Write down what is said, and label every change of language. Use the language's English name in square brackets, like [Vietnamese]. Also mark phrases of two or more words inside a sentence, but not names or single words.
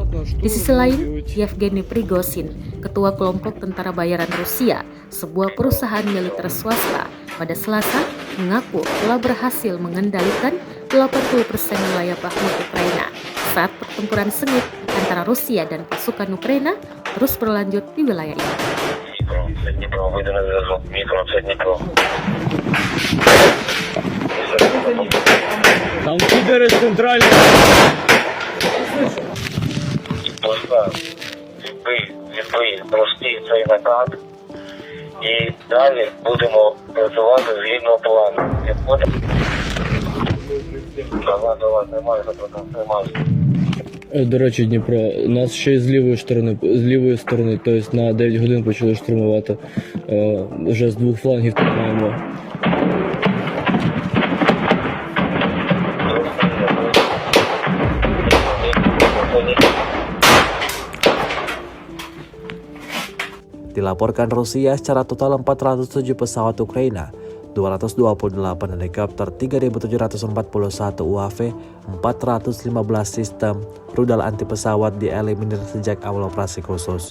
[Indonesian] Di sisi lain, Yevgeny Prigozhin, ketua kelompok tentara bayaran Rusia, sebuah perusahaan militer swasta, pada Selasa mengaku telah berhasil mengendalikan 80% wilayah Bakhmut Ukraina saat pertempuran sengit antara Rusia dan pasukan Ukraina terus berlanjut di wilayah ini. [Ukrainian] Там кидери центральні. Відбий прості цей накат і далі будемо працювати згідно плану. Давай, немає запитань. До речі, Дніпро, нас ще й з лівої сторони, тобто на 9 годин почали штурмувати. Вже з двох флангів тут маємо. [Indonesian] Dilaporkan Rusia secara total 407 pesawat Ukraina, 228 helikopter, 3.741 UAV, 415 sistem rudal anti pesawat dieliminir sejak awal operasi khusus.